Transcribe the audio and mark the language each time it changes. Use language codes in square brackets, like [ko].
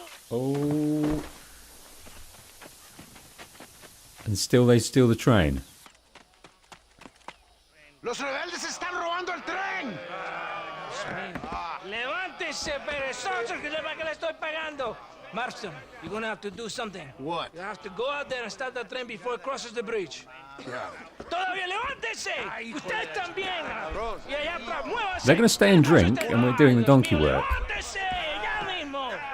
[en] Oh. And still they steal the train. [es] Los rebeldes están robando el tren. Levántese, perezoso, que sepa que le estoy pagando. [en] Marston, you're gonna have to do something. What? You have to go out there and stop the train before it crosses the bridge. Yeah. [es] Todavía levántese. Usted también. Y allá atrás, muévase. [en] They're going to stay and drink, and we're doing the donkey work. [es] Levántese, ya mismo.